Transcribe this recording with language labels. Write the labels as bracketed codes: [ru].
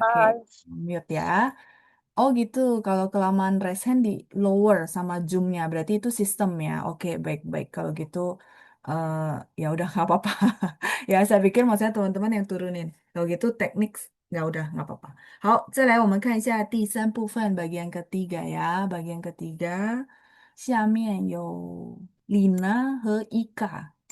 [zh] 拜。 [id] mute ya. Oh gitu, kalau kelamaan raise hand di lower sama zoom-nya, berarti itu sistem ya. Oke, baik-baik. Kalau gitu, eh, ya udah nggak apa-apa. Ya, saya pikir maksudnya teman-teman yang turunin. Kalau gitu teknik, ya udah nggak apa-apa. [zh] 好，再来我们看一下第3部分 [id] bagian ketiga ya. Bagian ketiga, [zh] 下面有 Lina 和 Ika.